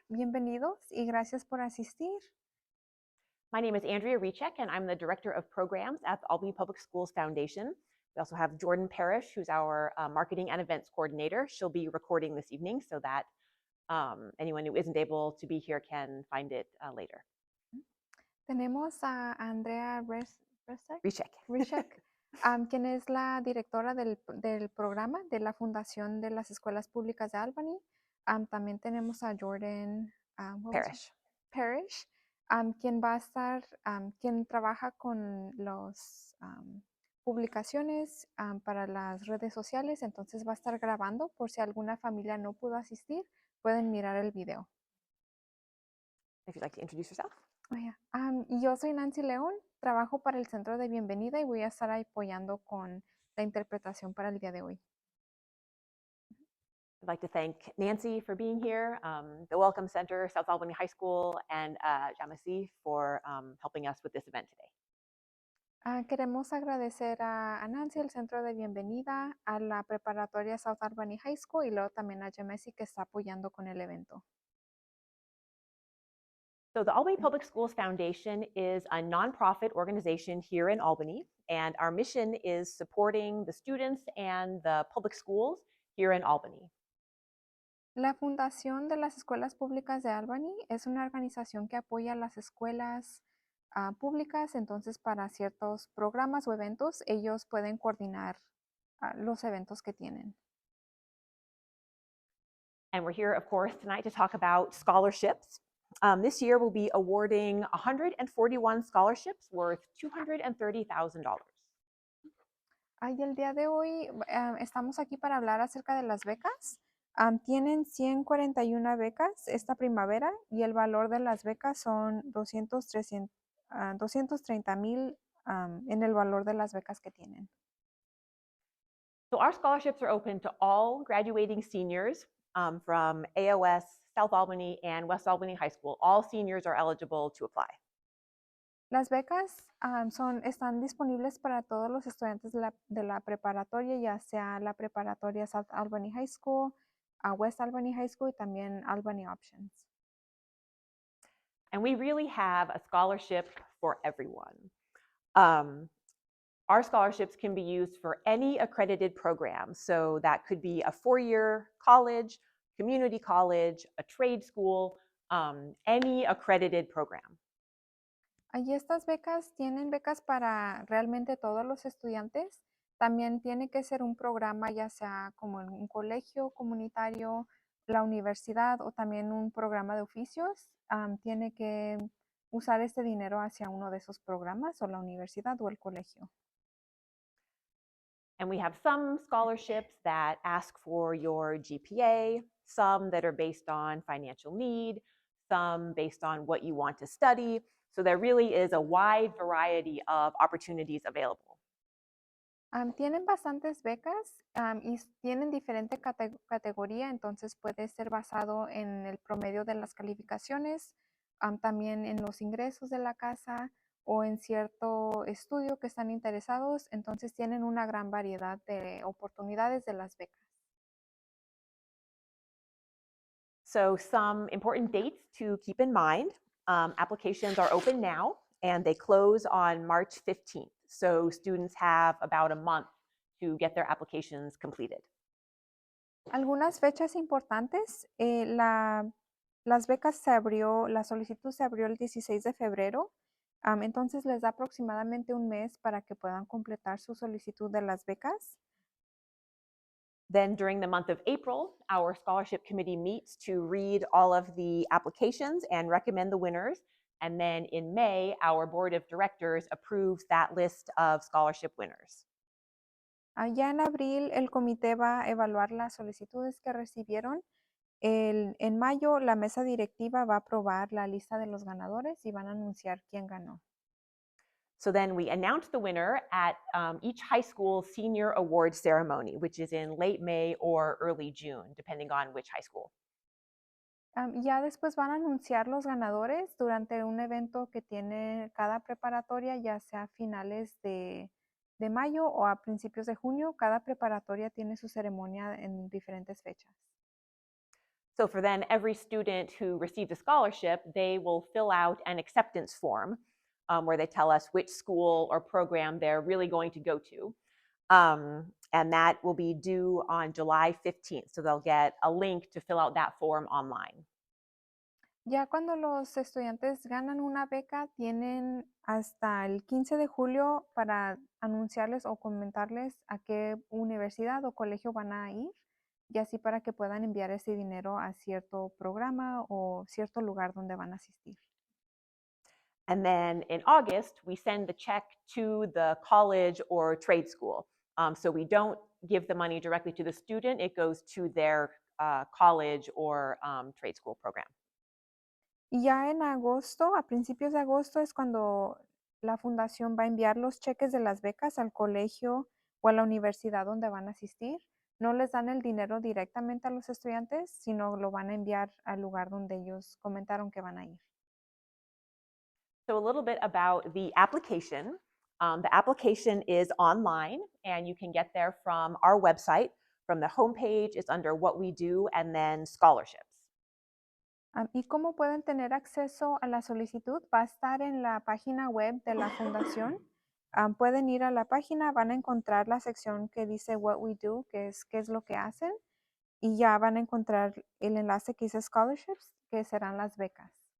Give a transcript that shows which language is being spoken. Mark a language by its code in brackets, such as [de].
[es] Bienvenidos y gracias por asistir. [en] My name is Andrea Rechek, and I'm the Director of Programs at the Albany Public Schools Foundation. We also have Jordan Parrish, who's our Marketing and Events Coordinator. She'll be recording this evening so that anyone who isn't able to be here can find it later. [es] Tenemos a Andrea Rechek. quien es la directora del programa de la Fundación de las Escuelas Públicas de Albany. También tenemos a Jordan Parrish, quien va a estar, quien trabaja con las publicaciones para las redes sociales. Entonces va a estar grabando por si alguna familia no pudo asistir, pueden mirar el video. [en] If you'd like to introduce yourself. [es] Y yo soy Nancy León, trabajo para el Centro de Bienvenida y voy a estar apoyando con la interpretación para el día de hoy. [en] I'd like to thank Nancy for being here, the Welcome Center, South Albany High School, and Jamasi for helping us with this event today. [es] Queremos agradecer a Nancy, el Centro de Bienvenida, a la preparatoria South Albany High School y luego también a Jamasi que está apoyando con el evento. [en] So the Albany Public Schools Foundation is a nonprofit organization here in Albany, and our mission is supporting the students and the public schools here in Albany. [es] La Fundación de las Escuelas Públicas de Albany es una organización que apoya a las escuelas públicas, entonces para ciertos programas o eventos ellos pueden coordinar los eventos que tienen. [en] And we're here, of course, tonight to talk about scholarships. This year we'll be awarding 141 scholarships worth $230,000. [es] Y el día de hoy estamos aquí para hablar acerca de las becas. Tienen 141 becas esta primavera y el valor de las becas son 230,000 en el valor de las becas que tienen. [en] So our scholarships are open to all graduating seniors from AOS, South Albany, and West Albany High School. All seniors are eligible to apply. [es] Las becas están disponibles para todos los estudiantes de la preparatoria, ya sea la preparatoria South Albany High School, West Albany High School y también Albany Options. [en] And we really have a scholarship for everyone. Our scholarships can be used for any accredited program. So that could be a four-year college, community college, a trade school, any accredited program. [es] Y estas becas tienen becas para realmente todos los estudiantes. También tiene que ser un programa, ya sea como en un colegio comunitario, la universidad o también un programa de oficios. Tiene que usar este dinero hacia uno de esos programas o la universidad o el colegio. [en] And we have some scholarships that ask for your GPA, some that are based on financial need, some based on what you want to study. So there really is a wide variety of opportunities available. [es] Tienen bastantes becas y tienen diferente categoría, entonces puede ser basado en el promedio de las calificaciones, también en los ingresos de la casa o en cierto estudio que están interesados, entonces tienen una gran variedad de oportunidades de las becas. [en] So some important dates to keep in mind. Applications are open now and they close on March 15th. So students have about a month to get their applications completed. [es] Algunas fechas importantes, las becas la solicitud se abrió el 16 de febrero, entonces les da aproximadamente un mes para que puedan completar su solicitud de las becas. [en] Then during the month of April, our scholarship committee meets to read all of the applications and recommend the winners. And then in May, our board of directors approves that list of scholarship winners. [es] Ya en abril, el comité va a evaluar las solicitudes que recibieron. En mayo, la mesa directiva va a aprobar la lista de los ganadores y van a anunciar quién ganó. [en] So then we announce the winner at each high school senior award ceremony, which is in late May or early June, depending on which high school. [es] Ya después van a anunciar los ganadores durante un evento que tiene cada preparatoria, ya sea finales de de mayo o a principios de junio. Cada preparatoria tiene su ceremonia en diferentes fechas. [en] So for then every student who receives a scholarship, they will fill out an acceptance form where they tell us which school or program they're really going to go to. And that will be due on July 15th. So they'll get a link to fill out that form online. [es] Ya cuando los estudiantes ganan una beca, tienen hasta el 15 de julio para anunciarles o comentarles a qué universidad o colegio van a ir, y así para que puedan enviar ese dinero a cierto programa o cierto lugar donde van a asistir. [en] And then in August, we send the check to the college or trade school. So we don't give the money directly to the student, it goes to their college or trade school program. [es] Y ya en agosto, a principios de agosto, es cuando la fundación va a enviar los cheques de las becas al colegio o a la universidad donde van a asistir. No les dan el dinero directamente a los estudiantes, sino lo van a enviar al lugar donde ellos comentaron que van a ir. [en] So a little bit about the application. The application is online and you can get there from our website. From the homepage, it's under what we do and then scholarships. [es] ¿Y cómo pueden tener acceso a la solicitud? Va a estar en la página web de la fundación. Pueden ir a la página, van a encontrar la sección que dice [en] What We Do, [es] que es qué es lo que hacen, y ya van a encontrar el enlace que dice Scholarships, que serán las becas.